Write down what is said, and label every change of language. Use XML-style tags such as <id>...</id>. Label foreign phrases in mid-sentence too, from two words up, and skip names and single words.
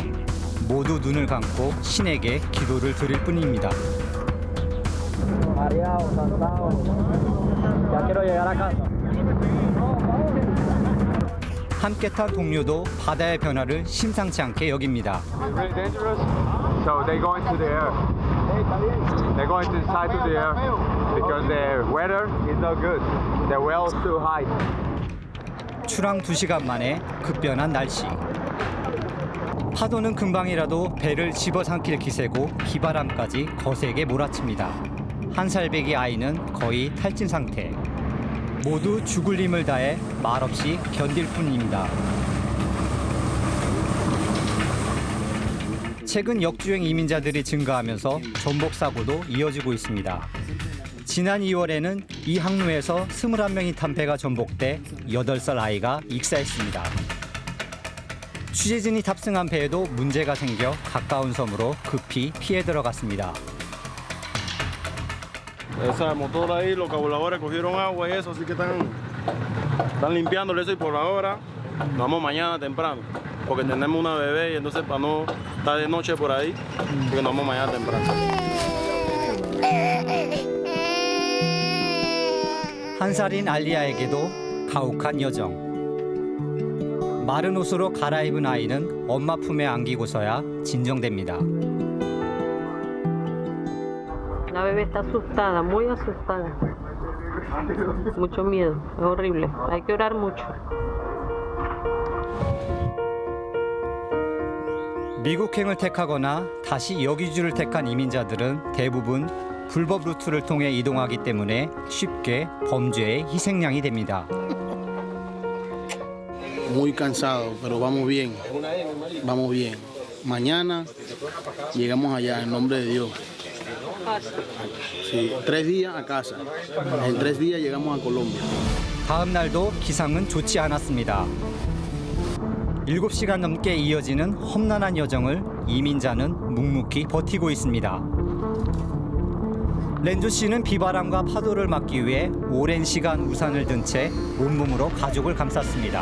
<ko>모두 눈을 감고 신에게 기도를 드릴 뿐입니다. 함께 탄 동료도 바다의 변화를 심상치 않게 여깁니다.</ko> <en>Really dangerous. So they go into the air. They go into inside to the air because the weather is not good. The well is too high.</en> <ko>출항 2시간 만에 급변한 날씨. 파도는 금방이라도 배를 집어삼킬 기세고 비바람까지 거세게 몰아칩니다. 1살 배기 아이는 거의 탈진 상태. 모두 죽을 힘을 다해 말없이 견딜 뿐입니다. 최근 역주행 이민자들이 증가하면서 전복 사고도 이어지고 있습니다. 지난 2월에는 이 항로에서 21명이 탄 배가 전복돼 8살 아이가 익사했습니다. 취재진이 탑승한 배에도 문제가 생겨 가까운 섬으로 급히 피해 들어갔습니다.</ko> <es>Esa motora ahí, los carburadores cogieron agua y eso, así que están limpiándole eso y por ahora nos vamos mañana temprano, porque tenemos una bebé y entonces para no estar de noche por ahí, porque nos vamos mañana temprano.</es> <ko>한 살인 알리아에게도 가혹한 여정. 마른 옷으로 갈아입은 아이는 엄마 품에 안기고서야 진정됩니다.</ko> <es>La bebé está asustada, muy asustada. Mucho miedo, es horrible. Hay que orar mucho.</es> <ko>미국행을 택하거나 다시 여기주를 택한 이민자들은 대부분 불법 루트를 통해 이동하기 때문에 쉽게 범죄의 희생양이 됩니다.</ko> <es>Muy cansado, pero vamos bien. Vamos bien. Mañana llegamos allá en nombre de Dios. Sí, 3 días a casa. En 3 días llegamos a Colombia.</es> <ko>다음 날도 기상은 좋지 않았습니다. 7시간 넘게 이어지는 험난한 여정을 이민자는 묵묵히 버티고 있습니다. 렌조 씨는 비바람과 파도를 막기 위해 오랜 시간 우산을 든 채 온몸으로 가족을 감쌌습니다.</ko>